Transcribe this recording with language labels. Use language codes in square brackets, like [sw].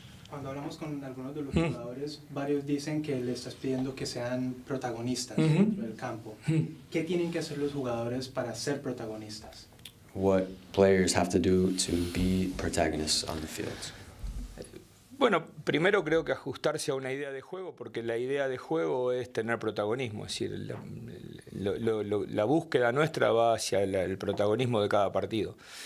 [es] Cuando hablamos con algunos de los jugadores, varios dicen que le estás pidiendo que sean protagonistas dentro del campo. ¿Qué tienen que hacer los jugadores para ser protagonistas? [en] What players have to do to be protagonists on the field? [es] Bueno, primero creo que ajustarse a una idea de juego, porque la idea de juego es tener protagonismo, es decir, la búsqueda nuestra va hacia el protagonismo de cada partido.